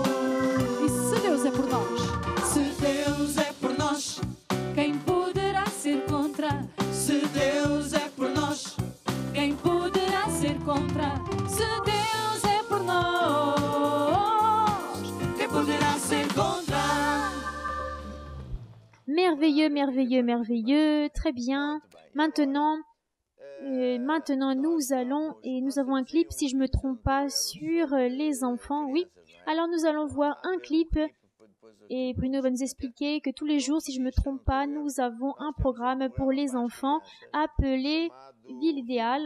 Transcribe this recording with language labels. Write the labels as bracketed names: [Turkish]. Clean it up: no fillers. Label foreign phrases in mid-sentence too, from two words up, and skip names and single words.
[Portuguese] E se Deus é por nós, se Deus é por nós, quem poderá ser contra? Quem poderá ser contra? Se Deus é por nós, quem poderá ser contra? [French] Merveilleux, merveilleux, merveilleux. Très bien. Maintenant, nous avons un clip, si je ne me trompe pas, sur les enfants. Oui. Alors, nous allons voir un clip. Et Bruno va nous expliquer que tous les jours, si je ne me trompe pas, nous avons un programme pour les enfants appelé Ville idéale.